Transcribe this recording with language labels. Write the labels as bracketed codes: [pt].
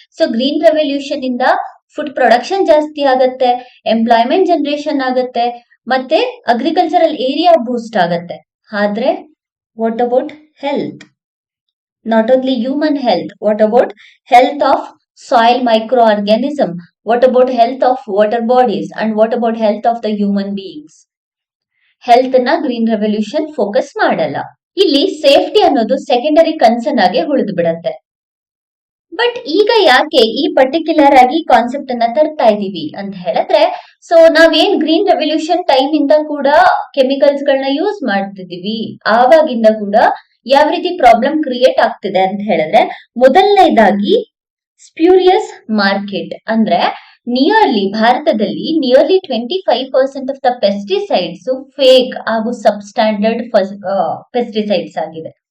[kn] So green revolution ಇಂದ food production ಜಾಸ್ತಿ ಆಗತ್ತೆ, ಎಂಪ್ಲಾಯ್ಮೆಂಟ್ ಜನರೇಷನ್ ಆಗತ್ತೆ, ಮತ್ತೆ ಅಗ್ರಿಕಲ್ಚರಲ್ ಏರಿಯಾ ಬೂಸ್ಟ್ ಆಗತ್ತೆ. [en] ಆದ್ರೆ what about health? Not only human health, what about health of soil microorganism, what about health of water bodies, and what about health of the human beings. [kn] Health ನ green revolution focus ಮಾಡಲ್ಲ. ಇಲ್ಲಿ safety ಅನ್ನೋದು secondary concern ಆಗಿ ಉಳಿದು ಬಿಡತ್ತೆ. But ಈಗ ಯಾಕೆ ಈ particular ಆಗಿ ಕಾನ್ಸೆಪ್ಟ್ ಅನ್ನ ತರ್ತಾ ಇದೀವಿ ಅಂತ ಹೇಳಿದ್ರೆ, ಸೊ ನಾವೇನ್ ಗ್ರೀನ್ ರೆವಲ್ಯೂಷನ್ ಟೈಮ್ ಇಂದ ಕೂಡ ಕೆಮಿಕಲ್ಸ್ ಗಳನ್ನ ಯೂಸ್ ಮಾಡ್ತಿದೀವಿ, ಆವಾಗಿಂದ ಕೂಡ ಯಾವ ರೀತಿ ಪ್ರಾಬ್ಲಮ್ ಕ್ರಿಯೇಟ್ ಆಗ್ತಿದೆ ಅಂತ ಹೇಳಿದ್ರೆ, ಮೊದಲನೇದಾಗಿ ಸ್ಪ್ಯೂರಿಯಸ್ ಮಾರ್ಕೆಟ್ ಅಂದ್ರೆ ಭಾರತದಲ್ಲಿ nearly 25% of the pesticides fake ಹಾಗೂ ಸಬ್ಸ್ಟ್ಯಾಂಡರ್ಡ್ ಪೆಸ್ಟಿಸೈಡ್ಸ್ ಆಗಿದೆ.